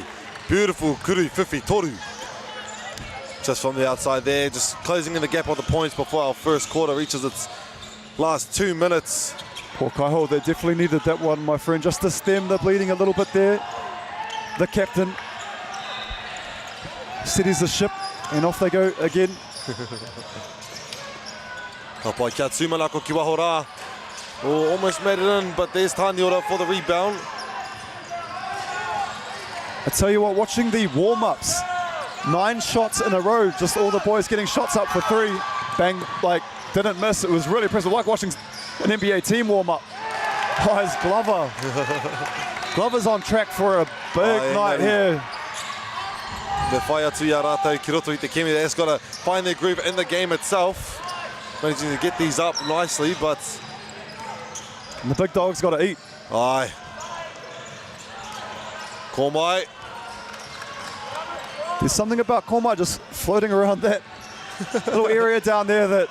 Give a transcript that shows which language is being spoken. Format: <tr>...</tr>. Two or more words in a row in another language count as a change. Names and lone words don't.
<en>Beautiful</en> <mi>Kuriwhiwhi toru.</mi> <en>Just from the outside there, just closing in the gap on the points before our first quarter reaches its last 2 minutes. Poor Kaiho, they definitely needed that one, my friend, just to stem the bleeding a little bit there. The captain steadies the ship, and off they go again.</en> <mi>Kapai kia Tumanako ki Wahora.</mi> <en>Oh, almost made it in, but there's Taniora for the rebound. I tell you what, watching the warm-ups, 9 shots in a row, just all the boys getting shots up for 3. Bang, like, didn't miss. It was really impressive, like watching an NBA team warm-up. Oh, it's Glover. Glover's on track for a big night here.</en> <mi>The whai atu ia rātou ki roto I te kemi.</mi> <en>They've got to find their groove in the game itself. Managing to get these up nicely, but... And the big dog's got to eat. Aye. Kormai. There's something about Kormai just floating around that little area down there that...</en>